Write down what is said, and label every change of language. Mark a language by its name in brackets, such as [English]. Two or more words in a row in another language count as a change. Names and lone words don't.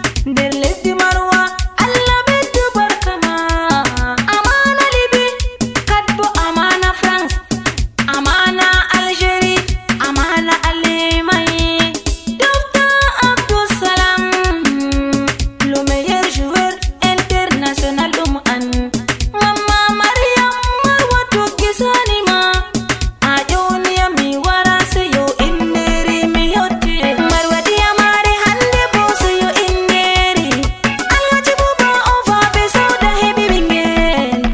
[Fula] Nder lesdi Marwa, Allah ɓeddu barka ma. Amana Libi, kad bo amana France. Amana Algérie, amana Alemany. Dofta Abdussalam, [French] le meilleur joueur international [Fula] ɗum an. Mamma Mariam Marwa tuggi sani ma. A ƴoni mi wara seyo inderi mi yotti. Marwa diya mare hande bo seyo inderi. Alhaji Buba Ova be sauda hebi bingel.